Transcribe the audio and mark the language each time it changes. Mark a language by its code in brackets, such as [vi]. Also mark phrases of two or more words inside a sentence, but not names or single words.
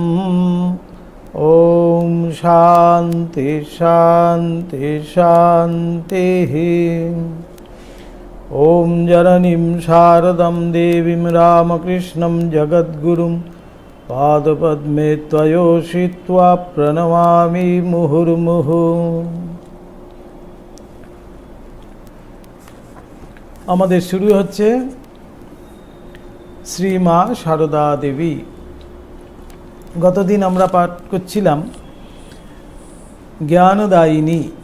[sa] ॐ शान्ति शान्ति शान्तिः। ॐ जननीं शारदां देवीं रामकृष्णं जगद्गुरुं पादपद्मे त्वयोषित्वा प्रणमामि मुहुर्मुहुः। [bn] আমাদের শুরু হচ্ছে শ্রী মা শারদা দেবী। গতদিন আমরা পাঠ করছিলাম জ্ঞানদায়িনী।